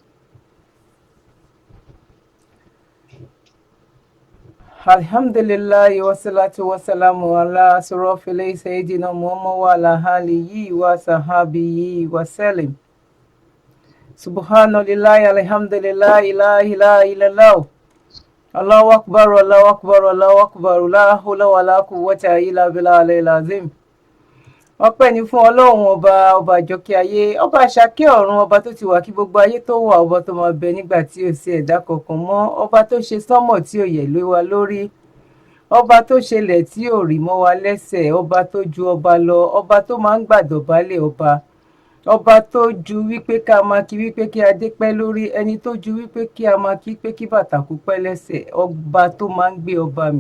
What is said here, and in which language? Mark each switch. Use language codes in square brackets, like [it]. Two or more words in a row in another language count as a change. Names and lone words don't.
[ar] الحمد لله والصلاة والسلام على أشرف سيدنا محمد وعلى آله وصحبه وسلم. سبحان الله الحمد لله لا إله إلا الله. الله أكبر، الله أكبر، الله أكبر. لا حول ولا قوة إلا بالله العظيم. [yo] Ọpẹ́ ni fún Ọlọ́run ọba àjọkẹ́ ayé, ọba àṣàkẹ́ ọ̀run, ọba tó ti wà kí gbogbo ayé tó wà, ọba tó máa bẹ nígbà tí ò sí ẹ̀dá kankan mọ́, ọba tó ṣe sánmọ̀ tí ò yẹ̀ lé wa lórí, ọba tó ṣẹlẹ̀ tí ò rì mọ́ wa lẹ́sẹ̀, ọba tó ju ọba lọ, ọba tó máa ń gbàdọ̀bálẹ̀ ọba tó ju wípé ká máa kí wípé kí adé pẹ́ lórí, ẹni tó ju wípé kí a máa kí pé kí bàtà kó pẹ́ lẹ́sẹ̀, ọba tó máa ń gbé ọba mi.